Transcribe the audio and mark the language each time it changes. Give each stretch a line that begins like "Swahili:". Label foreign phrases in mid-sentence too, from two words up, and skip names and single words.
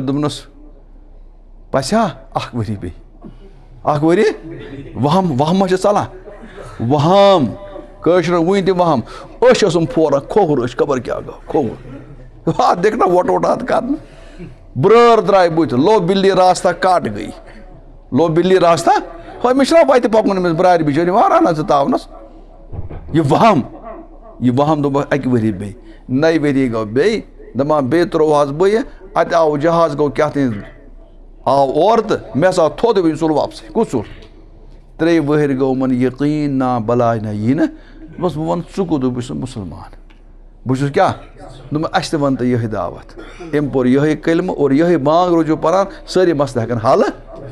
Kashmiri: دوٚپنَس پَژھیٛا 1 ؤری بیٚیہِ 1 ؤری وہم ما چھِ ژلان وہم کٲشرٮ۪ن وٕنہِ تہِ وہم أچھ ٲسٕم پھوران کھووُر أچھ خبر کیٛاہ گوٚو کھووُر اَتھ دِکھ نا وۄٹہٕ اَتھ کَرنہٕ برٲر درٛاے بٕتھِ
Urdu: لو بِلی راستہ کَٹ گٔے
Kashmiri: لو بِلی راستہ ہو مےٚ چھُنا وَتہِ پَکُن أمِس برارِ بِچٲرۍ یِوان رَنان ژٕ تاونَس یہِ وہم دوٚپُکھ 1 ؤری بیٚیہِ 9 ؤری گوٚو بیٚیہِ دَپان بیٚیہِ ترٛووہَس بہٕ یہِ اَتہِ آو جہاز گوٚو کیٛاہ تانۍ آو اورٕ تہٕ مےٚ ہسا تھوٚد وۄنۍ ژوٚل واپسٕے کُس ژوٚل 3 ؤہٕرۍ گوٚو یِمَن یقیٖن نا بلاے نہ یی نہٕ دوٚپمَس بہٕ وَنہٕ ژٕ کوٚت بہٕ چھُس مُسلمان بہٕ چھُس کیٛاہ دوٚپمَس اَسہِ تہِ وَن تہٕ یِہٕے دعوت أمۍ پوٚر یِہٕے کلمہٕ اور یِہٕے بانٛگ روٗزِو پَران سٲری مسلہٕ ہٮ۪کَن حل